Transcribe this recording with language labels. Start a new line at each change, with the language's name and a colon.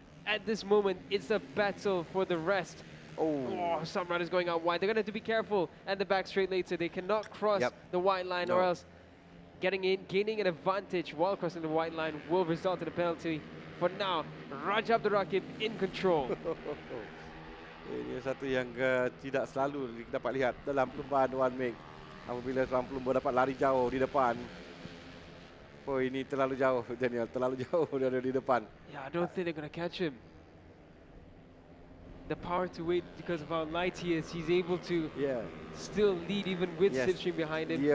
English: At this moment, it's a battle for the rest. Oh, some riders going out wide. They're going to have to be careful at the back straight later. They cannot cross the white line or else gaining an advantage while crossing the white line will result in a penalty. For now, Raja Abdul Rakib in control.
Malay: Ini satu yang tidak selalu dapat lihat dalam perlumbaan one make. Apabila seorang pelumba dapat lari jauh di depan. Oh, ini terlalu jauh, Daniel. Terlalu jauh dia ada di depan.
English: Yeah, I don't think they're going to catch him. The power to wait because of how light he is. He's able to still lead even with slipstream behind him.